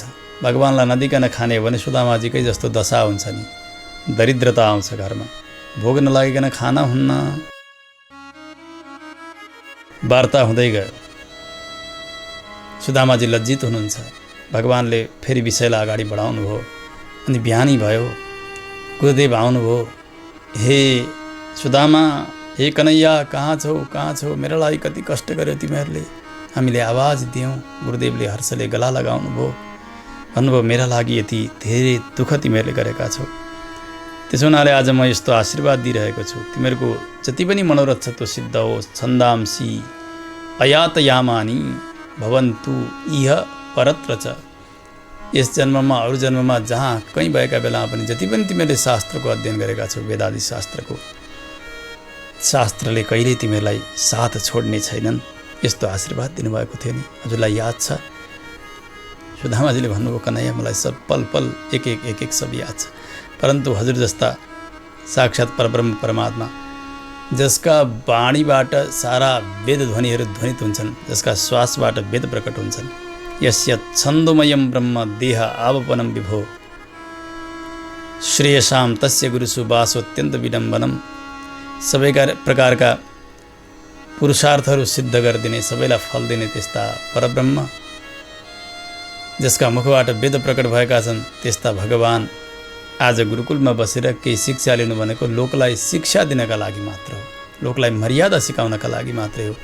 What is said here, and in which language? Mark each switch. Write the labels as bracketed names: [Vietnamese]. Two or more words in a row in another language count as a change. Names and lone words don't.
[Nepali] भगवानलाई नदिकन खाने हो भने सुदामाजीकै जस्तो दशा हुन्छ नि, दरिद्रता आउँछ घरमा, भोग नलागिकन खाना हुन्न। वार्ता हुँदै गयो। सुदामाजी लज्जित हुनुहुन्छ। भगवानले फेरि विषयलाई अगाडि बढाउनु भयो। अनि बिहानी भयो, गुरुदेव आउनुभयो। हे सुदामा, हे कन्हैया, कहाँ छौ? मेरा लागि कति कष्ट गर्यो तिमीहरूले, हामीले आवाज दियौँ। गुरुदेवले हर्षले गला लगाउनु भयो। भन्नुभयो, मेरा लागि यति धेरै दुःख तिमीहरूले गरेका छौ, त्यसो हुनाले आज म यस्तो आशीर्वाद दिइरहेको छु, तिमीहरूको जति पनि मनोरथ छ त्यो सिद्ध होस्। [Sanskrit] छन्दांसी अयातयामानी भवन्तु इह परत्र च। [Nepali] यस जन्ममा अरू जन्ममा जहाँ कहीँ भएका बेलामा पनि जति पनि तिमीहरूले शास्त्रको अध्ययन गरेका छौ, वेदादि शास्त्रको, शास्त्रले कहिल्यै तिमीहरूलाई साथ छोड्ने छैनन्। यस्तो आशीर्वाद दिनुभएको थियो नि, हजुरलाई याद छ? सुदामाजीले भन्नुभयो कन्हैया मलाई सब पल पल एक एक सब याद छ, परन्तु हजुर जस्ता साक्षात् परब्रह्म परमात्मा जसका वाणीबाट सारा वेद ध्वनिहरू ध्वनित हुन्छन्, जसका श्वासबाट वेद प्रकट हुन्छन्, [Sanskrit] यस्य छन्दोमयम ब्रह्म देह आवपनम विभो श्रेयसाम तस्य गुरुसु वासोत्यन्त विडम्बनम, [Nepali] सबै प्रकारका पुरुषार्थहरू सिद्ध गरिदिने, सबैलाई फल दिने त्यस्ता परब्रह्म जसका मुखबाट वेद प्रकट भएका छन्, त्यस्ता भगवान आज गुरुकुलमा बसेर केही शिक्षा लिनु भनेको लोकलाई शिक्षा दिनका लागि मात्र हो, लोकलाई मर्यादा सिकाउनका लागि मात्रै हो।